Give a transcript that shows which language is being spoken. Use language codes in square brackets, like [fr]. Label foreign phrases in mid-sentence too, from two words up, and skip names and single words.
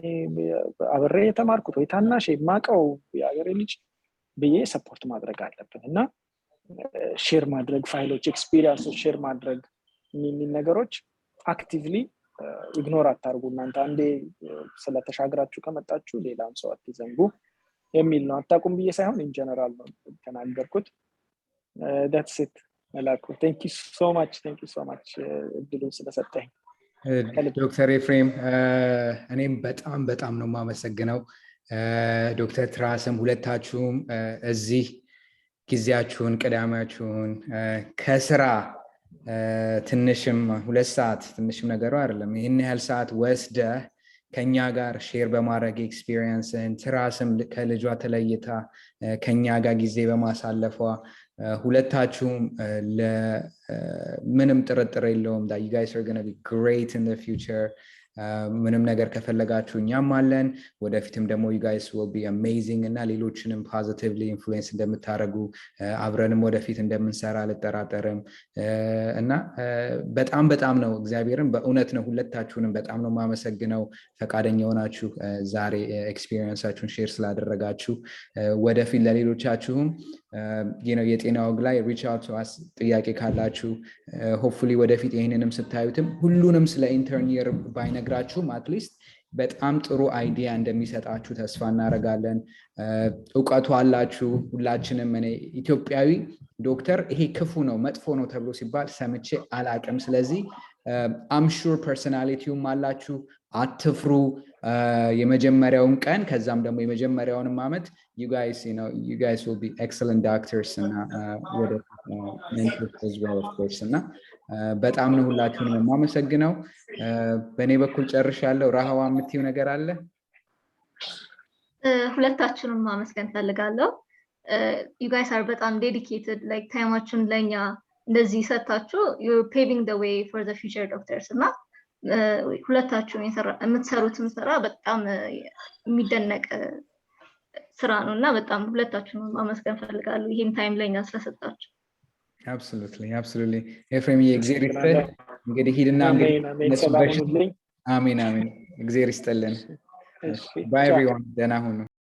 [am] አብሬ የተማርኩት ወይ ታናሽ የማቀው የሀገሬ ልጅ ብዬ ሰፖርት ማድረግ አለብን እና ሼር ማድረግ ፋይሎች ኤክስፒሪየንሶች ሼር ማድረግ የሚል ነገሮች [en] actively ignore [am] አታርጉ እናንተ አንዴ ስለተሻግራችሁ ከመጣችሁ ሌላም ሰው አትዘንጉ የሚል ነው አታቁም ብዬ ሳይሆን [en] in general [am] ነው ተናገርኩት [en] that's it [am] መላኩ [en] thank you so much [am] እድሉን ስለሰጠኝ ዶክተር ኤፍሬም እኔም በጣም ነው ማመሰግነው ዶክተር ትራስም ሁለታችሁም እዚህ ጊዜያችሁን ቀዳማችሁን ከስራ ትንሽም 2 ሰዓት ትንሽም ነገሩ አይደለም ይሄን ያህል ሰዓት ወስደ ከኛ ጋር ሼር በማድረግ ኤክስፒሪየንስን ትራስም ከልጇ ተለይታ ከኛ ጋር ጊዜ በማሳለፏ ሁለታችሁም ለምንም ጥርጥር የለውም [en] that you guys are going to be great in the future [am] ምንም ነገር ከፈለጋችሁ እኛም አለን ወደፊትም ደግሞ [en] you guys will be amazing [am] እና ሌሎችንም [en] positively influence [am] እንደምታረጉ አብረንም ወደፊት እንደምንሰራ አልጠራጠርም እና በጣም ነው እግዚአብሔርን በእውነት ነው ሁለታችሁንም በጣም ነው ማመሰግነው ፈቃደኛ ሆናችሁ ዛሬ ኤክስፒሪየንሳችሁን ሼር ስላደረጋችሁ ወደፊት ለሌሎቻችሁም የጤና ወግ ላይ [en] reach out to [am] us ጥያቄ ካላችሁ hopefully ወደፊት ይሄንንም ስታዩትም ሁሉንም ስለ [en] intern year [am] ባይነግራችሁም አትሊስት በጣም ጥሩ አይዲያ እንደሚሰጣችሁ ተስፋ እናደርጋለን ዕውቀቱ አላችሁ ሁላችንም እኔ ኢትዮጵያዊ ዶክተር ይሄ ክፉ ነው መጥፎ ነው ተብሎ ሲባል ሰምቼ አላቅም ስለዚህ [en] I'm sure [am] personalityውም አላችሁ አትፍሩ የመጀመሪያውን ቀን ከዛም ደግሞ የመጀመሪያውን አመት [en] you guys will be excellent doctors [am] እና ወደ [en] mentors as well of course [am] እና በጣም ነው ሁላችሁንም ማመሰግነው በእኔ በኩል ጨርሻለሁ ራሃዋ የምትይው ነገር አለ ሁለታችሁንም ማመስገን ፈልጋለሁ [en] you guys are [am] በጣም [en] dedicated like [am] ታይማችሁን ለኛ እንደዚህ ሰጣችሁ [en] you're paving the way for the future doctors [am] እና ሁለታችሁም የምትሰሩት ስራ በጣም የሚደነቅ ስራ ነውና በጣም ሁለታችሁም ማመስገን ፈልጋለሁ ይሄን ታይም ለኛ ስለሰጣችሁ absolutely ኤፍሬም የእግዚአብሔር ይስጥልን እንግዲህ ሂድና አሜን እግዚአብሔር ይስጥልን [en] bye everyone [am] ደህና ሁኑ